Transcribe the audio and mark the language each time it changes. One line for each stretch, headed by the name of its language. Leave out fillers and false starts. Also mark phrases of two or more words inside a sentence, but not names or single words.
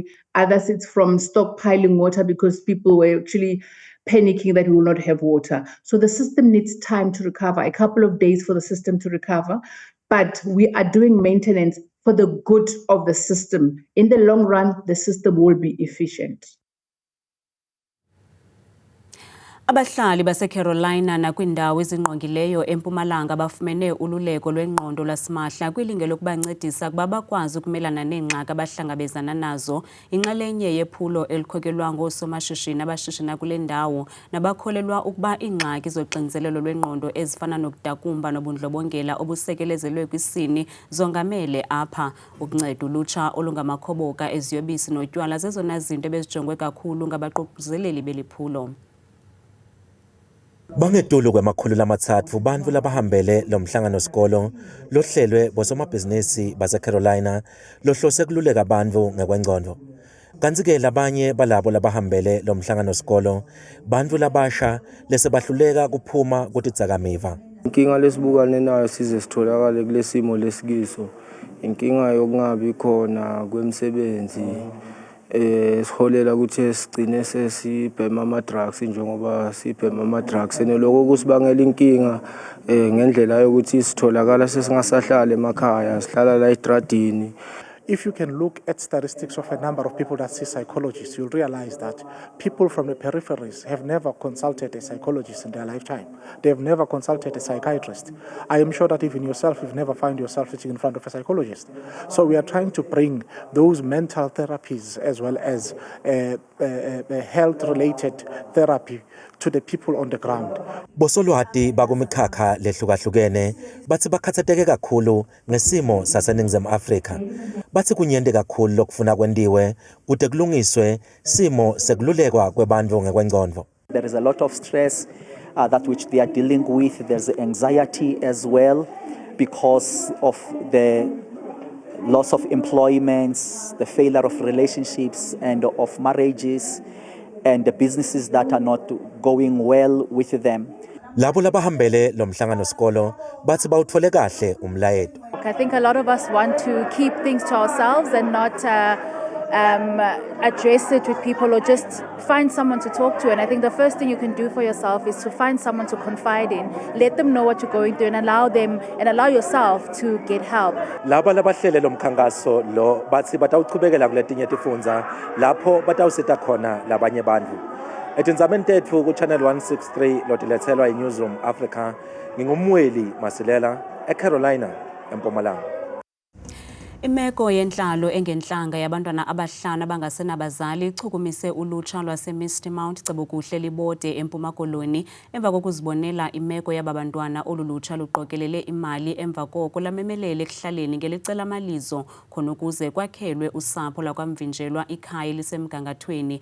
English: Others it's from stockpiling water because people were actually panicking that we will not have water. So the system needs time to recover, a couple of days for the system to recover. But we are doing maintenance for the good of the system. In the long run, the system will be efficient.
Xhosa: Abahlali baseCarolina nakwindawo ezingqongileyo eMpumalanga bafumene ululeko lwengqondo lasimahla kwilinge lokubancedisa ukuba bakwazi ukumelana neengxaki abahlangabezana nazo. Inxalenye yephulo elikhokelwa ngoosomashishini abashishina kule ndawo nabakholelwa ukuba iingxaki zoxinzelelo lwengqondo ezifana nokudakumba nobundlobongela obusekelezelwe kwisini zongamele apha. Ukunceda ulutsha olungamakhoboka eziyobisi notywala zezona zinto ebezijongwe kakhulu ngabaququzeleli beliphulo.
Swati: Bangetulu kwamakhulu amathathu bantu labahambele lo mhlangano sikolo lohlelwe bosomabhizinisi baseCarolina lohlose kululeka abantu ngekwengcondo. Kanti-ke labanye balabo labahambele lo mhlangano sikolo bantu labasha lesebahluleka kuphuma kutidzakamiva. Inkinga lesibukane nayo size sitholakale kule simo lesikiso. Inkinga yokungabi khona kwemisebenzi.
Zulu: Siholela ukuthi sigcine sesibhema ama-drugs njengoba sibhema ama-drugs neloko kusibangela inkinga ngendlela yokuthi sitholakala sesingasahlala emakhaya sihlala la estradini.
English: If you can look at statistics of a number of people that see psychologists, you'll realize that people from the peripheries have never consulted a psychologist in their lifetime. They have never consulted a psychiatrist. I am sure that even yourself, you've never found yourself sitting in front of a psychologist. So we are trying to bring those mental therapies as well as health-related therapy to the people on the ground.
Swati: Bosolwati bakumikhakha lehlukahlukene bathi bakhathateke kakhulu ngesimo saseNingizimu Afrika. Bathi kunyende kakhulu lokufuna kwendiwe kude kulungiswe simo sekululekwa kwebantu ngekwengcondo.
English: There is a lot of stress that which they are dealing with. There's anxiety as well because of the loss of employments, the failure of relationships and of marriages, and the businesses that are not going well with them.
Swati: Labo labahambele lo mhlangano sikolo bathi bawuthole kahle umlayeto.
English: I think a lot of us want to keep things to ourselves and not address it with people or just find someone to talk to. And I think the first thing you can do for yourself is to find someone to confide in, let them know what you're going through and allow yourself to get help.
Swati: Laba labahlele lo mkhankaso lo bathi batawuchubekela kuletinye tifundza lapho batawusita khona labanye bantfu. Etindzabeni tetfu ku Channel 163 lotiletselwa iNewsroom Africa ngingumweli Masilela eCarolina eMpumalanga.
Xhosa: Imeko yenhlalo engenhlanga yabantwana abahlanu abangasenabazali ichukumise ulutsha lwaseMisty Mount Cebokuhle Libode eMpuma Koloni emva kokuzibonela imeko yabantwana olulutsha luqokelele imali emva koko lamemelele ekuhlaleni ngelicela amalizo khona ukuze kwakhelwe usapho lakwamvinjelwa ikhaya lisemgangathweni.